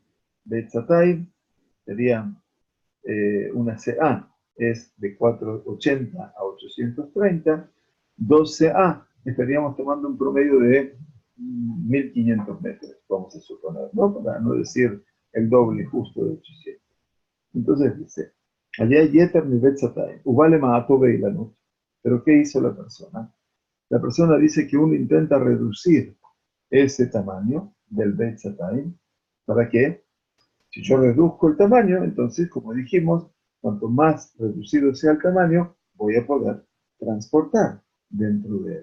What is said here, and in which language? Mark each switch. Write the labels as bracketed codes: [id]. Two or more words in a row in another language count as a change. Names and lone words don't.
[he] Beit Satayim [es] sería una CA, es de 480 a 830, 2 CA estaríamos tomando un promedio de 1500 metros, vamos a suponer, ¿no? Para no decir el doble justo de 800. Entonces dice, [he] allá yeter mi betzatay, ubale maato beilanut. [es] Pero ¿qué hizo la persona? La persona dice que uno intenta reducir ese tamaño del betzatay. ¿Para qué? Si yo reduzco el tamaño, entonces, como dijimos, cuanto más reducido sea el tamaño, voy a poder transportar dentro de él.